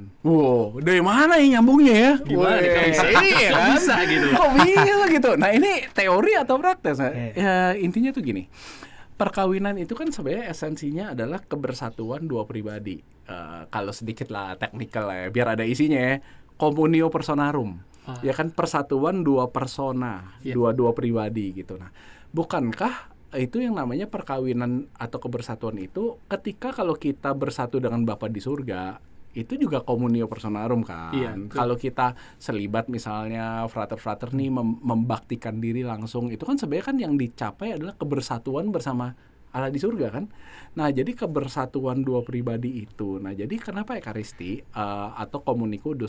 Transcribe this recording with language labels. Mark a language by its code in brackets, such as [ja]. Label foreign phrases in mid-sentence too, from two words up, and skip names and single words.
[id] Dari mana ya nyambungnya ya? Gimana? Bisa gitu. Kok bisa gitu? Nah, ini teori atau praktek? Ya, intinya tuh gini. Perkawinan itu kan sebenarnya esensinya adalah kebersatuan dua pribadi. Kalau sedikit lah teknikal lah ya, biar ada isinya ya. [la] Communio personarum, [id] ya kan, persatuan dua persona, dua pribadi gitu. Nah, bukankah itu yang namanya perkawinan atau kebersatuan itu ketika kalau kita bersatu dengan Bapa di surga, itu juga [la] communio personarum [id] kan. Kalau kita selibat misalnya, frater-frater nih membaktikan diri langsung, itu kan sebenarnya kan yang dicapai adalah kebersatuan bersama Allah di surga kan. Nah, jadi kebersatuan dua pribadi itu. Nah, jadi kenapa Ekaristi atau Komuni Kudus?